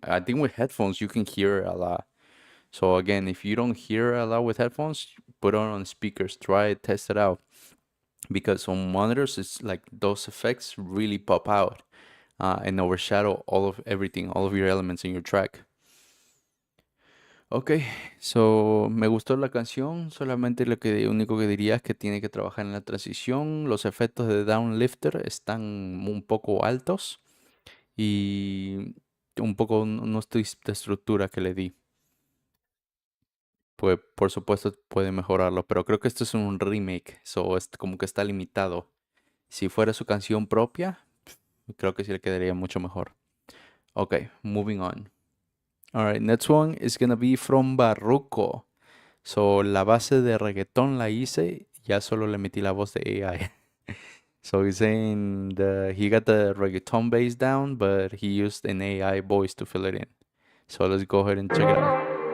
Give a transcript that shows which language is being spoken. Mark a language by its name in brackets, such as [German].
[English] I think with headphones you can hear a lot. So again, if you don't hear a lot with headphones, put on speakers, try it, test it out. Because on monitors, it's like those effects really pop out and overshadow all of everything, all of your elements in your track. [Spanish] Ok, so me gustó la canción, solamente lo que único que diría es que tiene que trabajar en la transición. Los efectos de downlifter están un poco altos y un poco no estoy de estructura que le di. Pues por supuesto puede mejorarlo, pero creo que esto es un remake, so es como que está limitado. Si fuera su canción propia, creo que sí le quedaría mucho mejor. [English] Ok, moving on. Alright, next one is gonna be from Barruco. [Spanish] So, la base de reggaetón la hice, ya solo le metí la voz de AI. [English] So he's saying he got the reggaeton bass down, but he used an AI voice to fill it in. So let's go ahead and check it out.